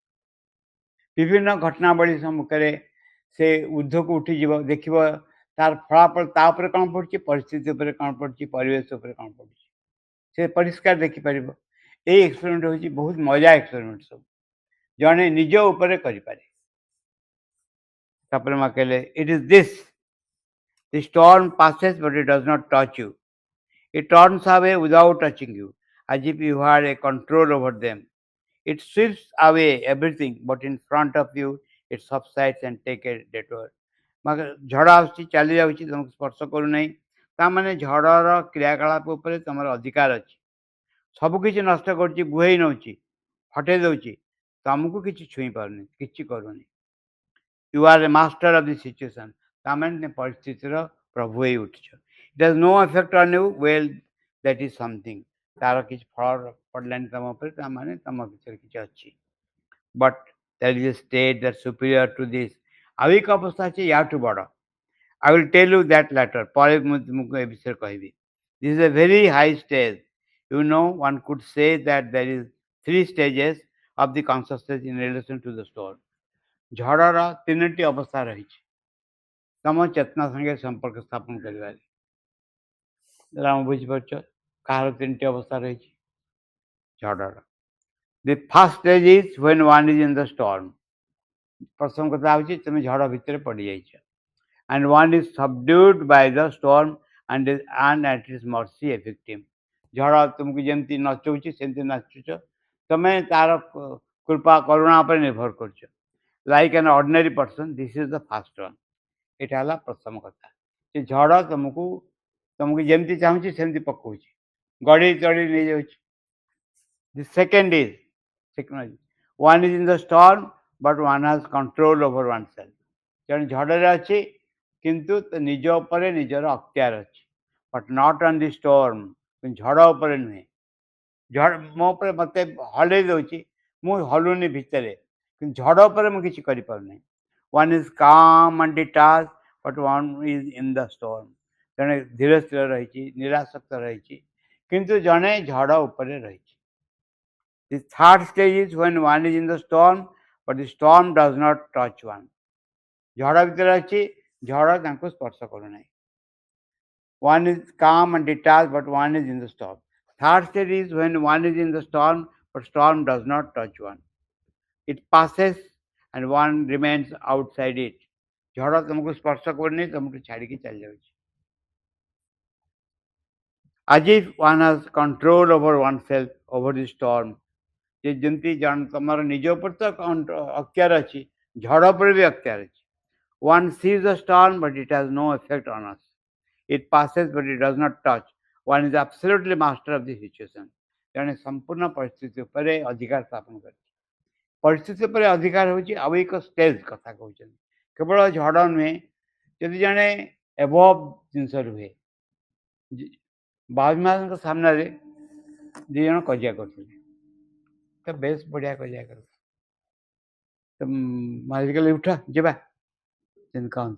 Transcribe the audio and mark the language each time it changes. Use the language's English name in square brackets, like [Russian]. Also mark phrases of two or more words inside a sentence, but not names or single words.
[Odia] ବିଭିନ୍ନ ଘଟଣାବଳୀ ସମ୍ମୁଖରେ ସେ ଉର୍ଦ୍ଧ୍ୱକୁ ଉଠିଯିବ, ଦେଖିବ ତାର ଫଳାଫଳ ତା ଉପରେ କ'ଣ ପଡ଼ୁଛି, ପରିସ୍ଥିତି ଉପରେ କ'ଣ ପଡ଼ୁଛି, ପରିବେଶ ଉପରେ କ'ଣ ପଡ଼ୁଛି, ସେ ପରିଷ୍କାର ଦେଖିପାରିବ। ଏଇ ଏକ୍ସପେରିମେଣ୍ଟ ହେଉଛି ବହୁତ ମଜା ଏକ୍ସପେରିମେଣ୍ଟ ସବୁ, ଜଣେ ନିଜ ଉପରେ କରିପାରେ। ତାପରେ ମାଁ କହିଲେ [English] it is this, the storm passes but it does not touch you. It turns away without touching you, as if you had a control over them. It sweeps away everything, but in front of you it subsides and take a detour. [Odia] ଝଡ଼ ଆସୁଛି, ଚାଲି ଯାଉଛି, ତୁମକୁ ସ୍ପର୍ଶ କରୁନାହିଁ, ତାମାନେ ଝଡ଼ର କ୍ରିୟାକଳାପ ଉପରେ ତୁମର ଅଧିକାର ଅଛି। ସବୁକିଛି ନଷ୍ଟ କରୁଛି, ବୁହେଇ ନେଉଛି, ହଟେଇ ଦେଉଛି, ତୁମକୁ କିଛି ଛୁଇଁ ପାରୁନି, କିଛି କରୁନି। [English] You are a master of the situation. [Odia] ତାମାନେ ପରିସ୍ଥିତିର ପ୍ରଭୁ ହେଇ ଉଠିଛ। [English] It has no effect on you. Well, that is something. [Odia] ତାର କିଛି ଫଳ ପଡ଼ିଲାନି ତମ ଉପରେ, ତାମାନେ ତମ ଭିତରେ କିଛି ଅଛି। [English] But there is a state that superior to this. [Odia] ଆଉ ଏକ ଅବସ୍ଥା ଅଛି ୟାଠୁ ବଡ଼। [English] I will tell you that later. [Odia] ପରେ ମୁଁ ତୁମକୁ ଏ ବିଷୟରେ କହିବି। [English] This is a very high stage. You know, one could say that there is 3 stages of the consciousness in relation to the storm. [Odia] ଝଡ଼ର 3ଟି ଅବସ୍ଥା ରହିଛି ତମ ଚେତନା ସାଙ୍ଗେ ସମ୍ପର୍କ ସ୍ଥାପନ କରିବାରେ। ରାମ ବୁଝିପାରୁଛ କାହାର 3ଟି ଅବସ୍ଥା ରହିଛି ଝଡ଼ର? [English] The first stage is when one is in the storm. [Odia] ପ୍ରଥମ କଥା ହେଉଛି ତୁମେ ଝଡ଼ ଭିତରେ ପଡ଼ିଯାଇଛ, [English] and one is subdued by the storm and at its mercy a victim. [Odia] ଝଡ଼ ତୁମକୁ ଯେମିତି ନଚଉଛି ସେମିତି ନାଚୁଛ, ତମେ ତାର କୃପା କରୁଣା ଉପରେ ନିର୍ଭର କରୁଛ। [English] Like an ordinary person, this is the first one. [Odia] ଏଇଟା ହେଲା ପ୍ରଥମ କଥା। ସେ ଝଡ଼ ତମକୁ ଯେମିତି ଚାହୁଁଛି ସେମିତି ପକଉଛି, ଗଡ଼େଇ ଚଢ଼େଇ ନେଇଯାଉଛି। [English] The second is, one is in the storm, but one has control over oneself. [Odia] ଜଣେ ଝଡ଼ରେ ଅଛି କିନ୍ତୁ ନିଜ ଉପରେ ନିଜର ଅକ୍ତିଆର ଅଛି, [English] but not on the storm, [Odia] ଝଡ଼ ଉପରେ ନୁହେଁ। ଝଡ଼ ମୋ ଉପରେ ମୋତେ ହଲେଇ ଦେଉଛି, ମୁଁ ହଲୁନି ଭିତରେ, କିନ୍ତୁ ଝଡ଼ ଉପରେ ମୁଁ କିଛି କରିପାରୁନି। [English] One is calm and detached, but one is in the storm. [Odia] ଜଣେ ଧୀର ସ୍ଥିର ରହିଛି, ନିରାସକ୍ତ ରହିଛି, କିନ୍ତୁ ଜଣେ ଝଡ଼ ଉପରେ ରହିଛି। [English] The third stage is when one is in the storm, but the storm does not touch one. [Odia] ଝଡ଼ ଭିତରେ ଅଛି, ଝଡ଼ ତାଙ୍କୁ ସ୍ପର୍ଶ କରୁନାହିଁ। [English] One is calm and detached, but one is in the storm. Third stage is when one is in the storm, but storm does not touch one. It passes and one remains outside it. [Odia] ଝଡ଼ ତୁମକୁ ସ୍ପର୍ଶ କରୁନି, ତୁମକୁ ଛାଡ଼ିକି ଚାଲି ଯାଉଛି। [English] As if one has control over oneself, over the storm. [Odia] ଯେ ଯେମିତି ତମର ନିଜ ଉପରେ ତ ଅକ୍ତିଆର ଅଛି, ଝଡ଼ ଉପରେ ବି ଅକ୍ତିଆର ଅଛି। [English] One sees the storm, but it has no effect on us. It passes, but it does not touch. One is absolutely master of the situation. [Odia] ଜଣେ ସମ୍ପୂର୍ଣ୍ଣ ପରିସ୍ଥିତି ଉପରେ ଅଧିକାର ସ୍ଥାପନ କରିଛି। ପରିସ୍ଥିତି ଉପରେ ଅଧିକାର ହେଉଛି ଆଉ ଏକ ଷ୍ଟେଜ୍ କଥା କହୁଛନ୍ତି। କେବଳ ଝଡ଼ ନୁହେଁ, ଯଦି ଜଣେ ଏଭବ୍ ଜିନିଷ ରୁହେ। ବାବୁମାଙ୍କ ସାମ୍ନାରେ ଦୁଇ ଜଣ କଜିଆ କରୁଥିଲେ, ତ ବେଶ ବଢ଼ିଆ କଜିଆ କରୁ, ତ ମାଲିକ କହିଲେ ଉଠ ଯିବା, ସେମିତି କହନ୍ତି।